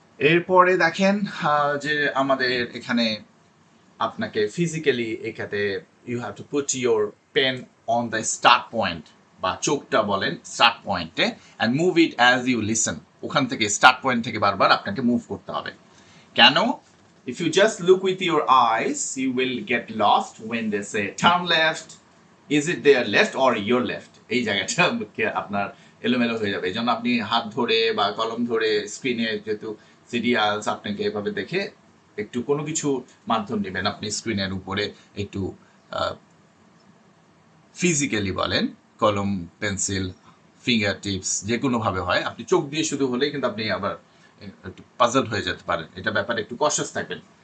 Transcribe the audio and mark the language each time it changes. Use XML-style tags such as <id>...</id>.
<bn>এরপরে দেখেন যে আমাদের এখানে আপনাকে ফিজিক্যালি এখানে</bn> <en>you have to put your pen on the start point,</en> <bn>বা চোখটা বলেন</bn> <en>Start পয়েন্টে, and move it as you listen.</en> <bn>ওখান থেকে স্টার্ট পয়েন্ট থেকে বারবার আপনাকে মুভ করতে হবে। কেন?</bn> <en>If you just look with your eyes, you will get lost when they say turn left. Is it their left or your left?</en> <bn>এই জায়গাটা আপনার এলোমেলো হয়ে যাবে। এই জন্য আপনি হাত ধরে বা কলম ধরে স্ক্রিনে, যেহেতু সিরিয়ালস, আপনাকে এভাবে দেখে একটু কোনো কিছু মাধ্যম নেবেন, আপনি স্ক্রিনের উপরে একটু ফিজিক্যালি বলেন, কলম, পেন্সিল, ফিঙ্গার টিপস, যে কোনোভাবে হয়, আপনি চোখ দিয়ে শুধু হলেই কিন্তু আপনি আবার একটু পাজল হয়ে যেতে পারেন, এটা ব্যাপারে একটু কশাস থাকবেন।</bn>